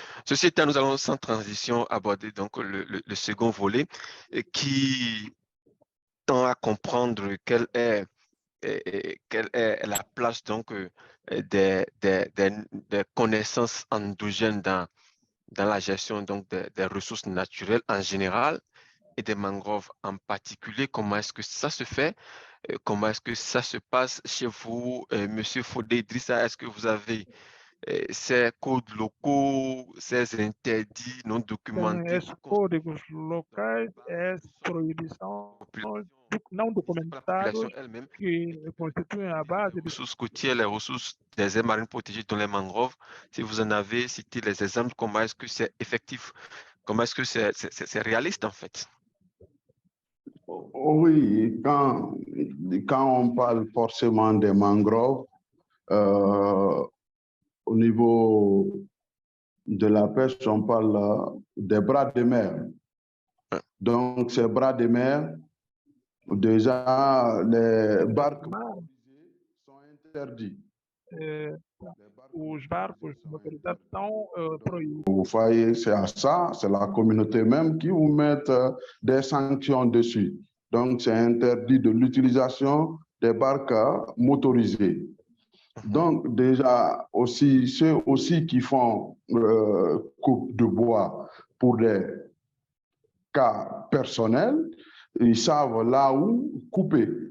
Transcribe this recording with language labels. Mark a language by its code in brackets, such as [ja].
[fr] Ceci étant, nous allons sans transition aborder donc le second volet qui tend à comprendre quelle est la place donc des connaissances endogènes dans la gestion donc des ressources naturelles en général et des mangroves en particulier. Comment est-ce que ça se fait? Comment est-ce que ça se passe chez vous, Monsieur Fodé Idrissa? Est-ce que vous avez ces codes locaux, ces interdits non documentés? [pt] Esses códigos locais, essa proibição não documentados que constituem a base [fr] des ressources côtières, les ressources des aires marines protégées dans les mangroves. Si vous en avez cité les exemples, comment est-ce que c'est effectif? Comment est-ce que c'est réaliste en fait? Oui, quand on parle forcément des mangroves, au niveau de la pêche, on parle des bras de mer. Donc, ces bras de mer, déjà, les barques sont interdits. [pt] Os barcos motorizados estão proibidos. [fr] Vous voyez, c'est à ça, c'est la communauté même qui vous met des sanctions dessus. Donc, c'est interdit de l'utilisation des barques motorisées. Donc, déjà, aussi, ceux aussi qui font coupe de bois pour des cas personnels, ils savent là où couper.